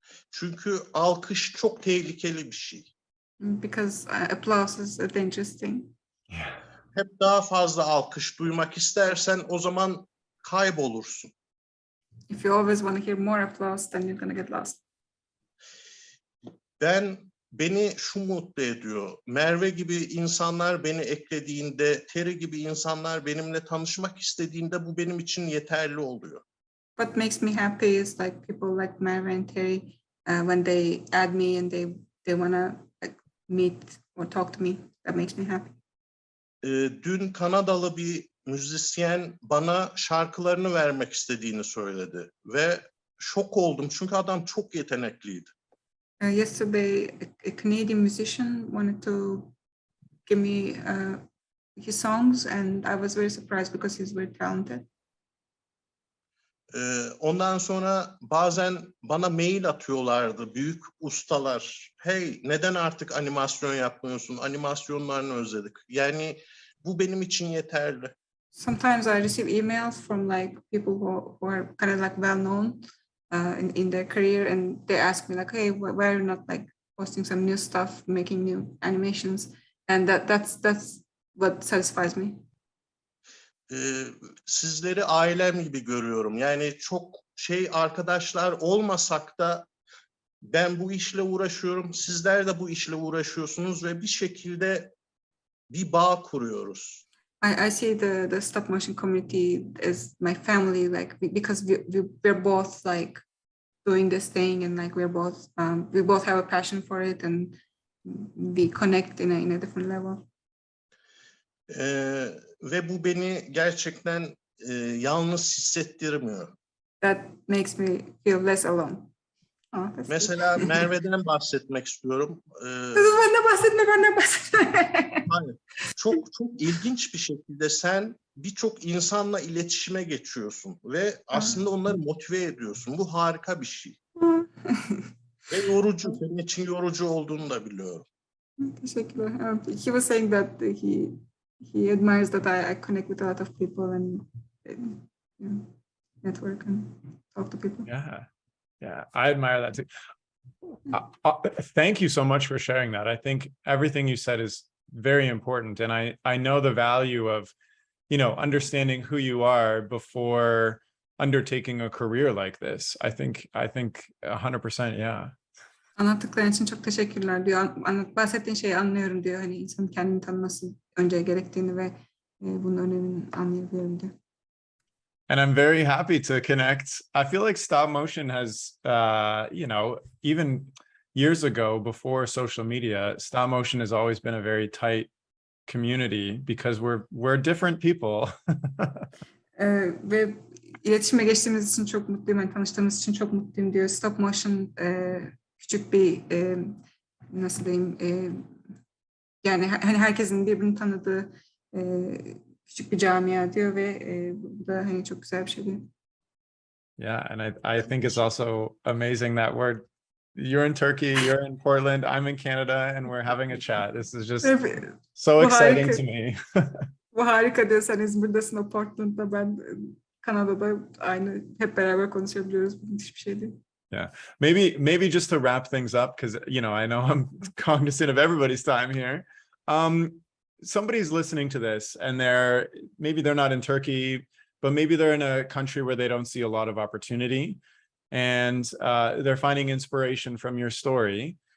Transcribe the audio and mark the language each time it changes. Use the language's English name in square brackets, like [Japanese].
[Turkish] Çünkü alkış çok tehlikeli bir şey. [English] Because applause is a dangerous thing. [Turkish] Hep daha fazla alkış duymak istersen o zaman kaybolursun. [English] If you always want to hear more applause, then you're gonna get lost. [Turkish] Beni şu mutlu ediyor. Merve gibi insanlar beni eklediğinde, Terry gibi insanlar benimle tanışmak istediğinde bu benim için yeterli oluyor. [English] What makes me happy is like people like Merve and Terry, when they add me and they wanna like meet or talk to me. That makes me happy. [Turkish] Dün Kanadalı bir müzisyen bana şarkılarını vermek istediğini söyledi ve şok oldum çünkü adam çok yetenekliydi. [English] Yesterday, a Canadian musician wanted to give me his songs, and I was very surprised because he's very talented. [Turkish] Ondan sonra bazen bana mail atıyorlardı büyük ustalar. Hey, neden artık animasyon yapmıyorsun? Animasyonlarını özledik. Yani bu benim için yeterli. [English] Sometimes I receive emails from like people who are kind of like well known in their career, and they ask me like, hey, why are you not like posting some new stuff, making new animations? And that's what satisfies me. [Turkish] Sizleri ailem gibi görüyorum. Yani çok arkadaşlar olmasak da ben bu işle uğraşıyorum. Sizler de bu işle uğraşıyorsunuz ve bir şekilde bir bağ kuruyoruz. [English] I see the stop motion community as my family, like because we're both like doing this thing, and like we both have a passion for it, and we connect in a different level. [Turkish] Ve bu beni gerçekten yalnız hissettirmiyor. [English] That makes me feel less alone. [Turkish] Mesela Merve'den bahsetmek istiyorum. Benden bahsetme. Hayır. Çok ilginç bir şekilde sen birçok insanla iletişime geçiyorsun ve aslında onları motive ediyorsun. Bu harika bir şey. Ve yorucu, senin için yorucu olduğunu da biliyorum. Teşekkürler. [English] He was saying that he admires that I connect with a lot of people and network and talk to people. Yeah, I admire that too. Thank you so much for sharing that. I think everything you said is very important, and I know the value of, understanding who you are before undertaking a career like this. I think 100%, yeah. [Turkish] Anlattıkların için çok teşekkürler diyor. Bahsettiğin şeyi anlıyorum diyor. Hani insanın kendini tanıması önce gerektiğini ve bunun önemini anlayabiliyorum diyor. [English] And I'm very happy to connect. I feel like stop motion has, even years ago before social media, stop motion has always been a very tight community because we're different people. [Turkish] Ve iletişime geçtiğimiz için çok mutluyum. Yani tanıştığımız için çok mutluyum diyor. Stop motion küçük bir nasıl diyeyim yani hani herkesin birbirini tanıdığı küçük bir camia diyor ve bu da hani çok güzel bir şey diyor. [English] Yeah, and I think it's also amazing that you're in Turkey, you're in Portland, I'm in Canada, and we're having a chat. This is just so exciting to me. [Turkish] Bu harika diyor. Sen İzmir'desin, o Portland'da, ben Kanada'da, aynı hep beraber konuşabiliyoruz. Bu müthiş bir şey değil. [English] Yeah, maybe just to wrap things up, because I know I'm cognizant of everybody's time here. Somebody's listening to this and they're not in Turkey, but maybe they're in a country where they don't see a lot of opportunity, and they're finding inspiration from your story.